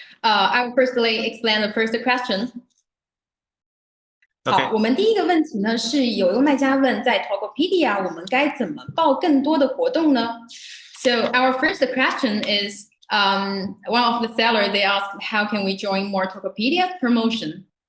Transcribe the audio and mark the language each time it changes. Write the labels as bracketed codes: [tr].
[en] I will firstly explain the first question. [zh] 好， [en] Okay. [zh] 我们第一个问题呢是有一个卖家问，在 Tokopedia 我们该怎么报更多的活动呢？ [en] So our first question is, one of the sellers, they asked, how can we join more Tokopedia promotion?